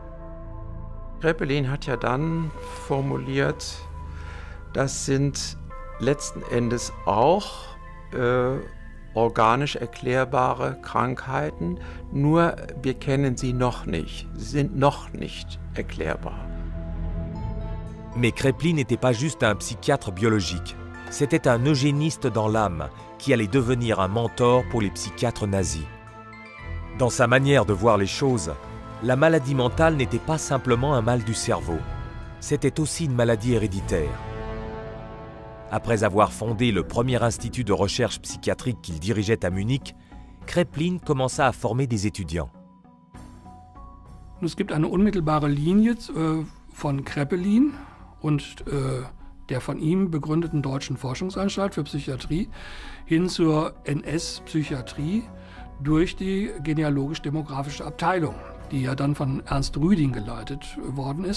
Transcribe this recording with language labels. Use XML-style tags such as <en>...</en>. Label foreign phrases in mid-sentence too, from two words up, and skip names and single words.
<de>Kraepelin hat ja dann formuliert, das sind letzten Endes auch organisch erklärbare Krankheiten, nur wir kennen sie noch nicht, sie sind noch nicht erklärbar.</de> <fr>Mais Kraepelin n'était pas juste un psychiatre biologique. C'était un eugéniste dans l'âme qui allait devenir un mentor pour les psychiatres nazis. Dans sa manière de voir les choses, la maladie mentale n'était pas simplement un mal du cerveau, c'était aussi une maladie héréditaire. Après avoir fondé le premier institut de recherche psychiatrique qu'il dirigeait à Munich, Kraepelin commença à former des étudiants.</fr> <de>Es gibt eine unmittelbare Linie von Kraepelin und der von ihm begründeten Deutschen Forschungsanstalt für Psychiatrie hin zur NS-Psychiatrie durch die genealogisch-demografische Abteilung, die ja dann von Ernst Rüdin geleitet worden ist.</de>